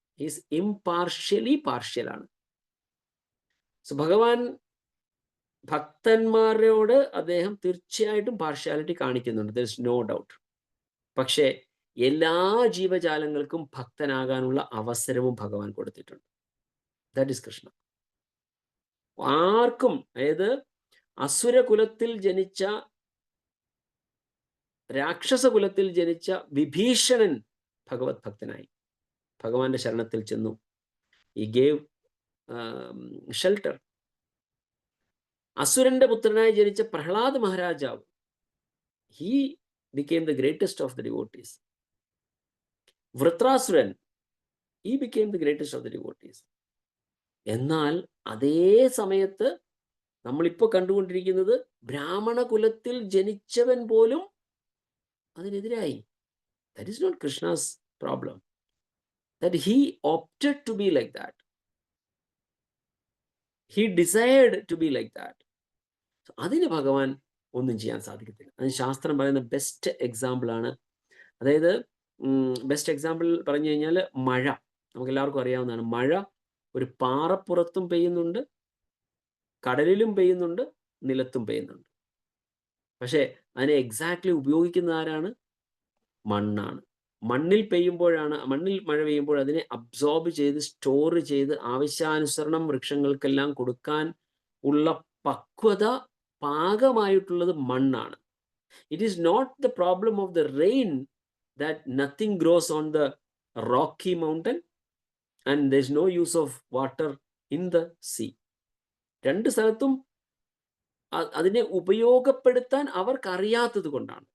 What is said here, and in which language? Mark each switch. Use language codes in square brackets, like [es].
[en] He is impartially partial ആണ്. [ml] So ഭഗവാൻ ഭക്തന്മാരോട് അദ്ദേഹം തീർച്ചയായിട്ടും പാർഷ്യാലിറ്റി കാണിക്കുന്നുണ്ട്. [en] there is no doubt. [ml] പക്ഷേ എല്ലാ ജീവജാലങ്ങൾക്കും ഭക്തനാകാനുള്ള അവസരവും ഭഗവാൻ കൊടുത്തിട്ടുണ്ട്. [en] That is Krishna. [ml] ആർക്കും, അതായത് അസുരകുലത്തിൽ ജനിച്ച, രാക്ഷസകുലത്തിൽ ജനിച്ച വിഭീഷണൻ ഭഗവത് ഭക്തനായി, ഭഗവാന്റെ ശരണത്തിൽ ചെന്നു. [en] He gave shelter. [ml] അസുരന്റെ പുത്രനായി ജനിച്ച പ്രഹ്ലാദ് മഹാരാജാവ്, [en] He became the greatest of the devotees. വൃത്രാസുരൻ, he became the greatest of the devotees. [ml] എന്നാൽ അതേ സമയത്ത് നമ്മളിപ്പോൾ കണ്ടുകൊണ്ടിരിക്കുന്നത് ബ്രാഹ്മണ കുലത്തിൽ ജനിച്ചവൻ പോലും അതിനെതിരായി. [en] That is not Krishna's problem. That he opted to be like that. He desired to be like that. [ml] So അതിന് ഭഗവാൻ ഒന്നും ചെയ്യാൻ സാധിക്കത്തില്ല. അതിന് ശാസ്ത്രം പറയുന്ന ബെസ്റ്റ് എക്സാമ്പിൾ ആണ്. അതായത് ബെസ്റ്റ് എക്സാമ്പിൾ പറഞ്ഞു കഴിഞ്ഞാൽ മഴ. നമുക്ക് എല്ലാവർക്കും അറിയാവുന്നതാണ്. മഴ ഒരു പാറപ്പുറത്തും പെയ്യുന്നുണ്ട്, കടലിലും പെയ്യുന്നുണ്ട്, നിലത്തും പെയ്യുന്നുണ്ട്. പക്ഷേ അതിനെ എക്സാക്ട്ലി ഉപയോഗിക്കുന്ന ആരാണ്? മണ്ണാണ്. മണ്ണിൽ മഴ പെയ്യുമ്പോൾ അതിനെ അബ്സോർബ് ചെയ്ത് സ്റ്റോർ ചെയ്ത് ആവശ്യാനുസരണം വൃക്ഷങ്ങൾക്കെല്ലാം കൊടുക്കാൻ ഉള്ള പക്വത, പാകമായിട്ടുള്ളത് മണ്ണാണ്. [en] It is not the problem of the rain that nothing grows on the rocky mountain and there is no use of water in the sea. [ml] രണ്ട് സ്ഥലത്തും അതിനെ ഉപയോഗപ്പെടുത്താൻ അവർക്ക് അറിയാത്തത് കൊണ്ടാണ്.